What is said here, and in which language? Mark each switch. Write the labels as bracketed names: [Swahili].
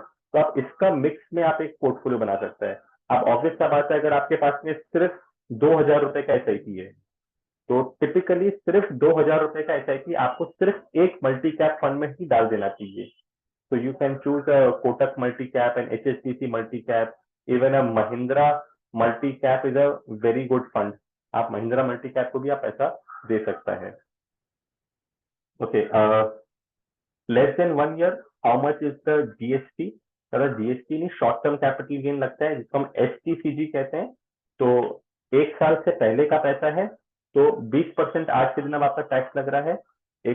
[Hindi] तो आप इसका मिक्स में आप एक पोर्टफोलियो बना सकते हैं। अब ऑब्वियस सा बात है, अगर आपके पास में सिर्फ 2,000 रुपए का एसआईपी है, तो टिपिकली सिर्फ 2,000 रुपए का एसआईपी आपको सिर्फ एक मल्टी कैप फंड में ही डाल देना चाहिए। [English] So you can choose a Kotak multi-cap and HSBC multi-cap. Even a Mahindra multi-cap is a very good fund. [Hindi] आप महिंद्रा मल्टी कैप को भी आप ऐसा दे सकता है। [English] Okay, less than 1 year, how much is the GST. [Hindi] अगर जीएसटी नहीं, short term capital gain लगता है जिसको हम एसटीसीजी कहते हैं। तो 1 साल से पहले का पैसा है तो 20% आज के दिन अब आपका टैक्स लग रहा है।